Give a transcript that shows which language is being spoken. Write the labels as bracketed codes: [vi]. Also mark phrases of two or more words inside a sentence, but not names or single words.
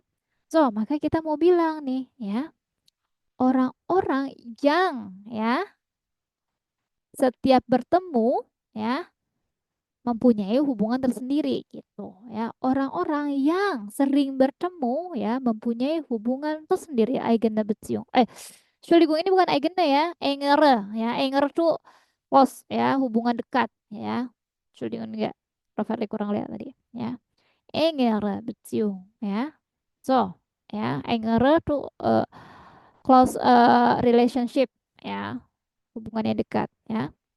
[id] So, maka kita mau bilang nih ya, orang-orang yang ya setiap bertemu ya mempunyai hubungan tersendiri gitu ya. Orang-orang yang sering bertemu ya mempunyai hubungan tersendiri [de] eigene Beziehung. [id] Entschuldigung ini bukan eigene ya, engere ya. Engere tuh close ya, hubungan dekat ya. Entschuldigung enggak, Prof. kurang lihat tadi ya. [de] Engere Beziehung ya. [id] So, ya, engere tuh [en] close relationship [id] ya, hubungan yang dekat ya.